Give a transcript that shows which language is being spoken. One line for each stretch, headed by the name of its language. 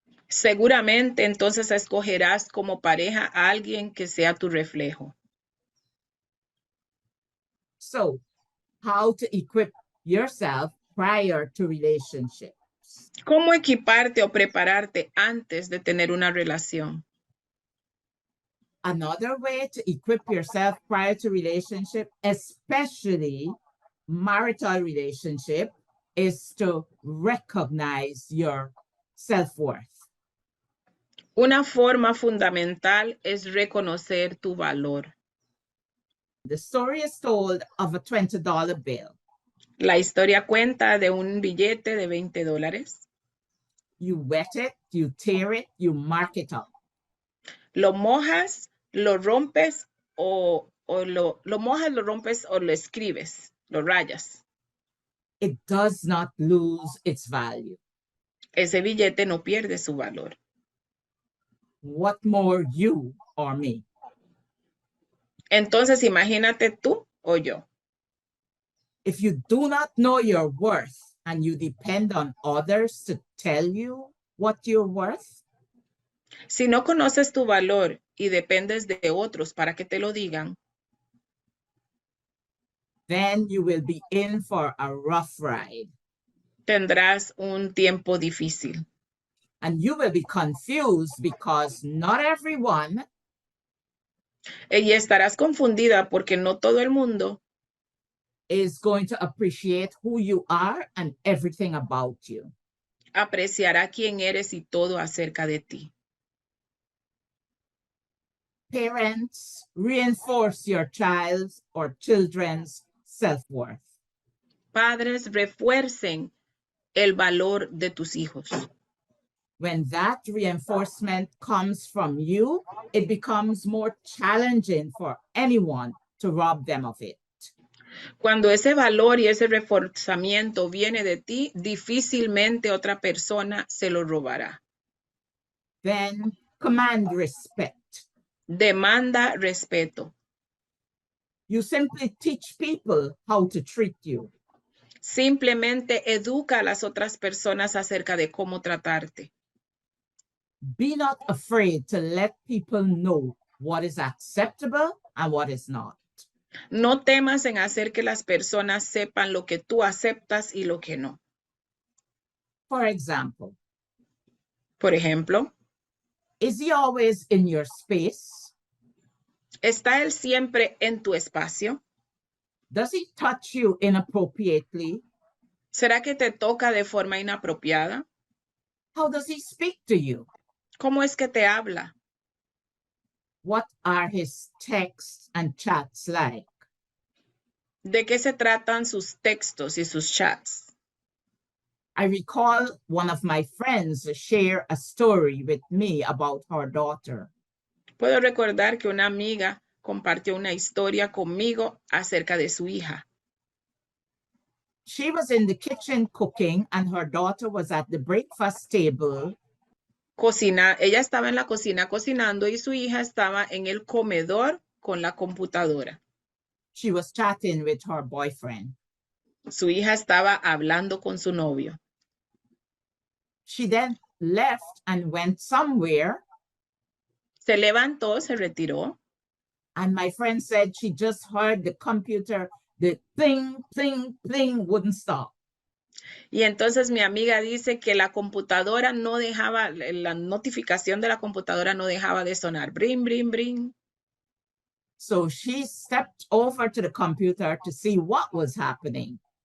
Spanish: Seguramente entonces escogerás como pareja a alguien que sea tu reflejo.
English: So, how to equip yourself prior to relationships?
Spanish: ¿Cómo equiparte o prepararte antes de tener una relación?
English: Another way to equip yourself prior to relationship, especially marital relationship, is to recognize your self-worth.
Spanish: Una forma fundamental es reconocer tu valor.
English: The story is told of a $20 bill.
Spanish: La historia cuenta de un billete de $20.
English: You wet it, you tear it, you mark it up.
Spanish: Lo mojas, lo rompes lo mojas, lo rompes o lo escribes, lo rayas.
English: It does not lose its value.
Spanish: Ese billete no pierde su valor.
English: What more, you or me?
Spanish: Entonces, imagínate tú o yo.
English: If you do not know your worth and you depend on others to tell you what you're worth,
Spanish: Si no conoces tu valor y dependes de otros para que te lo digan,
English: then you will be in for a rough ride.
Spanish: tendrás un tiempo difícil.
English: And you will be confused because not everyone
Spanish: Y estarás confundida porque no todo el mundo
English: is going to appreciate who you are and everything about you.
Spanish: apreciará quién eres y todo acerca de ti.
English: Parents, reinforce your child's or children's self-worth.
Spanish: Padres, refuercen el valor de tus hijos.
English: When that reinforcement comes from you, it becomes more challenging for anyone to rob them of it.
Spanish: Cuando ese valor y ese reforzamiento viene de ti, difícilmente otra persona se lo robará.
English: Then command respect.
Spanish: Demanda respeto.
English: You simply teach people how to treat you.
Spanish: Simplemente educa a las otras personas acerca de cómo tratarte.
English: Be not afraid to let people know what is acceptable and what is not.
Spanish: No temas en hacer que las personas sepan lo que tú aceptas y lo que no.
English: For example,
Spanish: Por ejemplo,
English: is he always in your space?
Spanish: ¿está él siempre en tu espacio?
English: Does he touch you inappropriately?
Spanish: ¿Será que te toca de forma inapropiada?
English: How does he speak to you?
Spanish: ¿Cómo es que te habla?
English: What are his texts and chats like?
Spanish: ¿De qué se tratan sus textos y sus chats?
English: I recall one of my friends share a story with me about her daughter.
Spanish: Puedo recordar que una amiga compartió una historia conmigo acerca de su hija.
English: She was in the kitchen cooking and her daughter was at the breakfast table.
Spanish: Ella estaba en la cocina cocinando y su hija estaba en el comedor con la computadora.
English: She was chatting with her boyfriend.
Spanish: Su hija estaba hablando con su novio.
English: She then left and went somewhere.
Spanish: Se levantó, se retiró.
English: And my friend said she just heard the computer the pling, pling, pling wouldn't stop.
Spanish: Y entonces mi amiga dice que la computadora no dejaba, la notificación de la computadora no dejaba de sonar. Brin, brin, brin.
English: So she stepped over to the computer to see what was happening.